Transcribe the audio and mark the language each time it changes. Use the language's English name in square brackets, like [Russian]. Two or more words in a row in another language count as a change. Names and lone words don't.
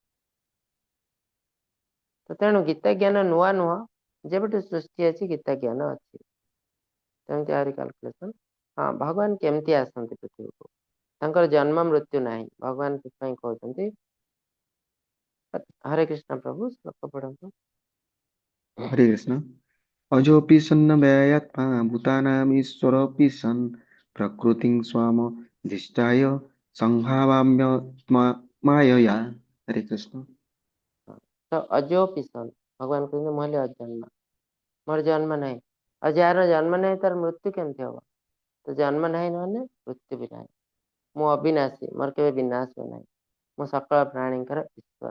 [Odia] ତ ତେଣୁ ଗୀତା ଜ୍ଞାନ ନୂଆ ନୁହଁ, ଯେବେଠୁ ସୃଷ୍ଟି ଅଛି ଗୀତା ଜ୍ଞାନ ଅଛି। ସେମିତି ଆହୁରି କାଲକୁଲେସନ। ହଁ, ଭଗବାନ କେମିତି ଆସନ୍ତି ପୃଥିବୀକୁ? ତାଙ୍କର ଜନ୍ମ ମୃତ୍ୟୁ ନାହିଁ। ଭଗବାନ ସେଥିପାଇଁ କହୁଛନ୍ତି, ହରେ କୃଷ୍ଣ ପ୍ରଭୁ ଶ୍ଲୋକ ପଢନ୍ତୁ। [Sanskrit] हरे कृष्ण। अजोऽपि सन्न व्ययात्मा भूतानामीश्वरोऽपि सन् प्रकृतिं स्वामधिष्ठाय संहावाम्यत्मा मायया। हरे कृष्ण। [Odia] ତ [Sanskrit] अजोऽपि सन्, [Odia] ଭଗବାନ କହୁଛନ୍ତି ମୁଁ ହେଲି ଅଜନ୍ମ, ମୋର ଜନ୍ମ ନାହିଁ। ଆଉ ଯାହାର ଜନ୍ମ ନାହିଁ ତାର ମୃତ୍ୟୁ କେମିତି ହବ? ତ ଜନ୍ମ ନାହିଁ ମାନେ ମୃତ୍ୟୁ ବି ନାହିଁ। ମୁଁ ଅବିନାଶୀ, ମୋର କେବେ ବିନାଶ ହୁଏ ନାହିଁ। ମୁଁ ସକଳ ପ୍ରାଣୀଙ୍କର ଈଶ୍ୱର।